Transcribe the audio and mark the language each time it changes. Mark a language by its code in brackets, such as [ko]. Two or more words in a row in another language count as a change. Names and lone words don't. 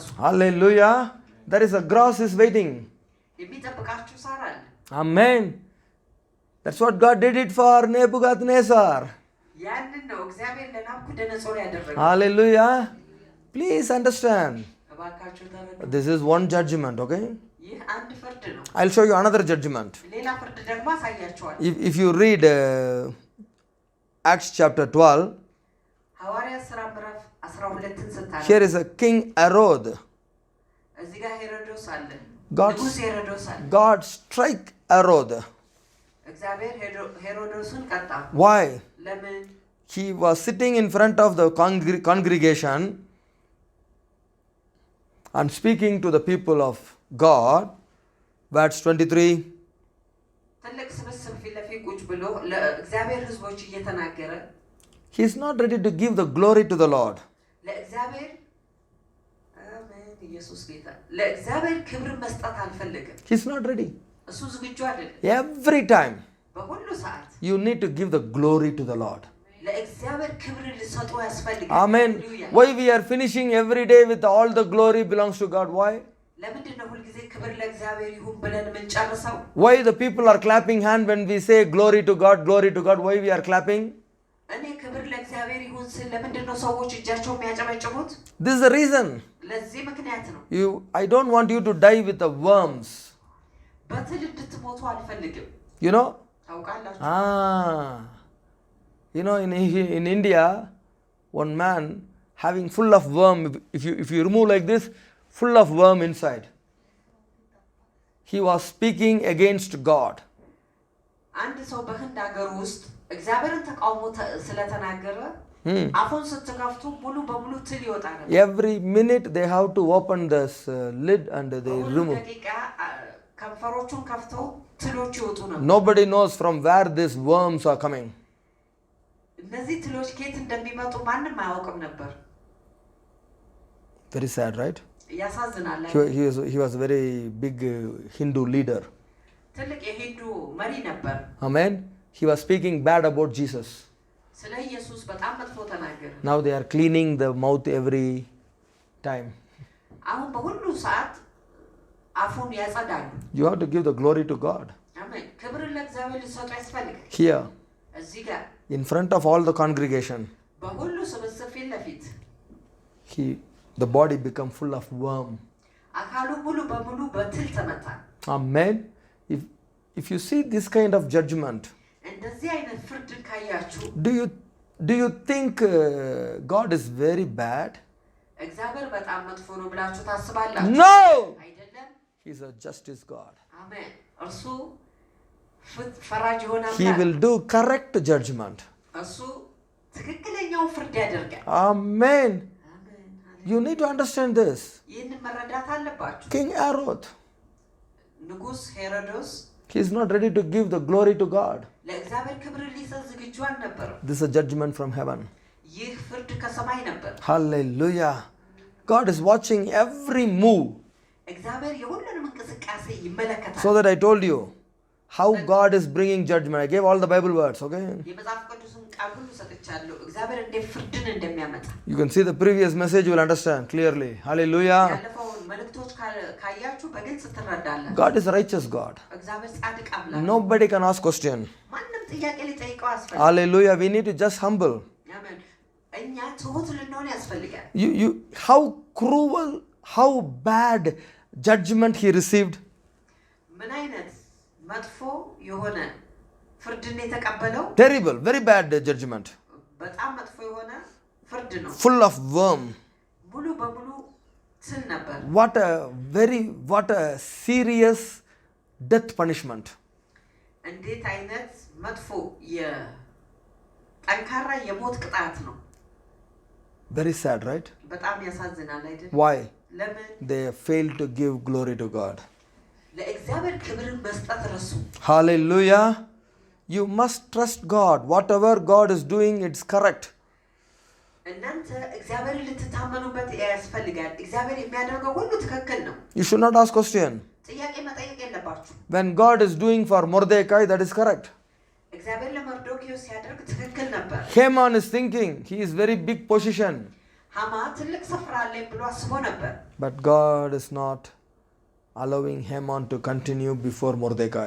[en] Hallelujah, there is a grass is waiting. [am] የሚጠብቃችሁ ሳር አለ [en] Amen. That's what God did it for Nebuchadnezzar. [am] ያንን ነው እግዚአብሔር ለናቡከደነጾር ያደረገው [en] Hallelujah. Please understand. [am] እባካችሁ ተረዱ [en] This is one judgment, okay? [am] ይህ አንድ ፍርድ ነው [en] I'll show you another judgment. [am] ሌላ ፍርድ ደግሞ አሳያችኋለሁ [en] If you read Acts chapter 12, [am] ሐዋርያት ሥራ ምዕራፍ 12ን ስታነቡ [en] here is a King Herod. [am] እዚህ ጋር ሄሮዶስ አለ [en] God's- [am] ንጉሥ ሄሮዶስ አለ [en] God strike Herod. [am] እግዚአብሔር ሄሮዶስን ቀጣ [en] Why? [am] ለምን [en] He was sitting in front of the congregation and speaking to the people of God. Verse 23. [am] ትልቅ ስብስብ ፊት ለፊት ቁጭ ብሎ ለእግዚአብሔር ሕዝቦች እየተናገረ [en] He is not ready to give the glory to the Lord. [am] ለእግዚአብሔር አሜን ኢየሱስ ጌታ ለእግዚአብሔር ክብር መስጠት አልፈልግም [en] He is not ready. [am] እሱ ዝግጁ አይደለም [en] Every time [am] በሁሉ ሰዓት [en] you need to give the glory to the Lord. [am] ለእግዚአብሔር ክብር ልሰጡ ያስፈልጋል [en] Amen. [am] ሃሌሉያ [en] Why we are finishing every day with all the glory belongs to God? Why? [am] ለምንድን ነው ሁልጊዜ ክብር ለእግዚአብሔር ይሁን ብለን የምንጨርሰው [en] Why the people are clapping hand when we say glory to God, glory to God? Why we are clapping? [am] እኔ ክብር ለእግዚአብሔር ይሁን ስል ለምንድን ነው ሰዎች እጃቸው የሚያጨበጭቡት [en] This is the reason. [am] ለዚህ ምክንያት ነው [en] I don't want you to die with the worms. [am] በትል እንድትሞቱ አልፈልግም [en] You know? [am] ታውቃላችሁ [en] You know, in India, one man having full of worm, if you remove like this, full of worm inside. He was speaking against God. [am] አንድ ሰው በህንድ ሀገር ውስጥ እግዚአብሔርን ተቃውሞ ስለተናገረ አፉን ስትከፍቱ ሙሉ በሙሉ ትል ይወጣ ነበር [en] Every minute they have to open this lid and they remove. [am] ደቂቃ ከንፈሮቹን ከፍተው ትሎች ይወጡ ነበር [en] Nobody knows from where these worms are coming. [am] እነዚህ ትሎች ከየት እንደሚመጡ ማንም አያውቅም ነበር [en] Very sad, right? [am] ያሳዝናል [en] He was a very big Hindu leader. [am] ትልቅ የሂንዱ መሪ ነበር [en] Amen. He was speaking bad about Jesus. [am] ስለ ኢየሱስ በጣም መጥፎ ተናገረ [en] Now they are cleaning the mouth every time. [am] አሁን በሁሉ ሰዓት አፉን ያጸዳሉ [en] You have to give the glory to God. [am] አሜን ክብር ለእግዚአብሔር ልሰጡ ያስፈልጋል [en] Here, [am] እዚህ ጋር [en] in front of all the congregation, [am] በሁሉ ስብስብ ፊት ለፊት [en] the body become full of worm. [am] አካሉ ሙሉ በሙሉ በትል ተመታ። [en] Amen. If you see this kind of judgment, [am] እንደዚህ አይነት ፍርድ ካያችሁ [en] do you think God is very bad? [am] እግዚአብሔር በጣም መጥፎ ነው ብላችሁ ታስባላችሁ? [en] No! [am] አይደለም። [en] He is a justice God. [am] አሜን። እርሱ ፈራጅ የሆነ [en] He will do correct judgment. [am] እሱ ትክክለኛው ፍርድ ያደርጋል። [en] Amen. You need to understand this. [am] ይህንን መረዳት አለባችሁ። [en] King Herod, [am] ንጉሥ ሄሮድስ [en] he is not ready to give the glory to God. [am] ለእግዚአብሔር ክብር ሊሰጥ ዝግጁ አልነበረም። [en] This is a judgment from heaven. [am] ይህ ፍርድ ከሰማይ ነበር። [en] Hallelujah. God is watching every move. [am] እግዚአብሔር የሁሉንም እንቅስቃሴ ይመለከታል። [en] So that I told you how God is bringing judgment. I gave all the Bible words, okay? [am] የመጽሐፍ ቅዱስን ቃል ሁሉ ሰጥቻለሁ። እግዚአብሔር እንዴት ፍርድን እንደሚያመጣ [en] You can see the previous message, you will understand clearly. Hallelujah. [am] ያለፈውን መልእክቶች ካያችሁ በግልጽ ትረዳላችሁ። [en] God is a righteous God. [am] እግዚአብሔር ጻድቅ አምላክ። [en] Nobody can ask question. [am] ማንም ጥያቄ ሊጠይቀው ያስፈልጋል። [en] Hallelujah. We need to just humble. [am] አሜን። እኛ ትሁት ልንሆን ያስፈልጋል። [en] How cruel, how bad judgment he received. [am] ምን አይነት መጥፎ የሆነ ፍርድን የተቀበለው? [en] Terrible, very bad judgment. [am] በጣም መጥፎ የሆነ ፍርድ ነው። [en] Full of worm. [am] ሙሉ በሙሉ ትል ነበር። [en] What a serious death punishment. [am] እንዴት አይነት መጥፎ ጠንካራ የሞት ቅጣት ነው። [en] Very sad, right? [am] በጣም ያሳዝናል አይደል? [en] Why? [am] ለምን? [en] They failed to give glory to God. [am] ለእግዚአብሔር ክብርን መስጠት ረሱ። [en] Hallelujah. You must trust God. Whatever God is doing, it's correct. [am] እናንተ እግዚአብሔርን ልትታመኑበት ያስፈልጋል። እግዚአብሔር የሚያደርገው ሁሉ ትክክል ነው። [en] You should not ask question. [am] ጥያቄ መጠየቅ የለባችሁ። [en] When God is doing for Mordecai, that is correct. [am] እግዚአብሔር ለመርዶክዮስ ሲያደርግ ትክክል ነበር። [en] Haman is thinking he is very big position. [am] ሃማ ትልቅ ስፍራ አለኝ ብሎ አስቦ ነበር። [en] But God is not allowing Haman to continue before Mordecai.